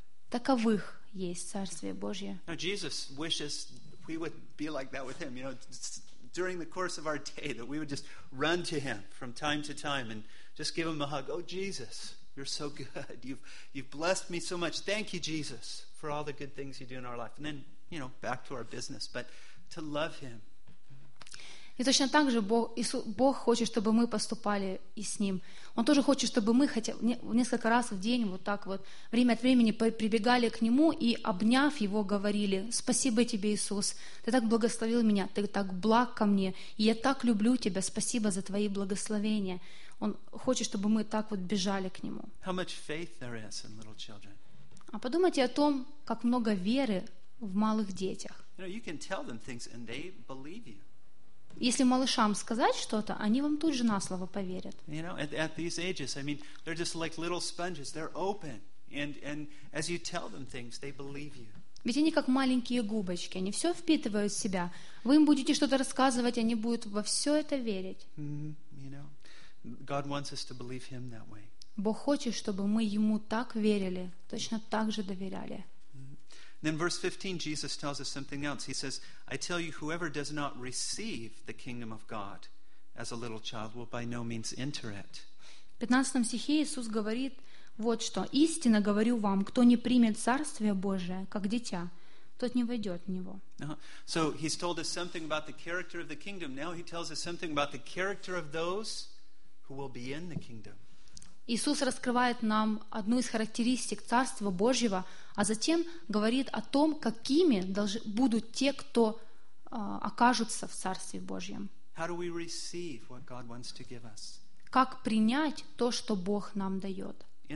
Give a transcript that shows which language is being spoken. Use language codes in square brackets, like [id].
[ru] Таковых есть Царствие Божье. [en] Now Jesus wishes we would be like that with him, you know, during the course of our day, that we would just run to him from time to time and just give him a hug. Oh, Jesus, you're so good. You've blessed me so much. Thank you, Jesus, for all the good things you do in our life. And then, you know, back to our business. But to love him. [ru] И точно так же Бог хочет, чтобы мы поступали и с Ним. Он тоже хочет, чтобы мы хотя несколько раз в день вот так вот время от времени прибегали к Нему и, обняв Его, говорили: «Спасибо тебе, Иисус, ты так благословил меня, ты так благ ко мне, и я так люблю тебя, спасибо за твои благословения». Он хочет, чтобы мы так вот бежали к Нему. [en] How much faith there is in little children. [ru] А подумайте о том, как много веры в малых детях. [en] You know, you can tell them things, and they believe you. [ru] Если малышам сказать что-то, они вам тут же на слово поверят. [en] You know, at these ages, I mean, they're just like little sponges. They're open, and as you tell them things, they believe you. [ru] Ведь они как маленькие губочки, они все впитывают в себя. Вы им будете что-то рассказывать, они будут во все это верить. Mm-hmm. [en] You know, God wants us to believe Him that way. [ru] Бог хочет, чтобы мы Ему так верили, точно так же доверяли. [en] Then verse 15, Jesus tells us something else. He says, I tell you, whoever does not receive the kingdom of God as a little child will by no means enter it. [ru] В 15 стихе Иисус говорит вот что. Истинно говорю вам, кто не примет Царствие Божие, как дитя, тот не войдет в него. [en] So he's told us something about the character of the kingdom. Now he tells us something about the character of those who will be in the kingdom. [ru] Иисус раскрывает нам одну из характеристик Царства Божьего, а затем говорит о том, какими будут те, кто окажутся в Царстве Божьем. Как принять то, что Бог нам дает?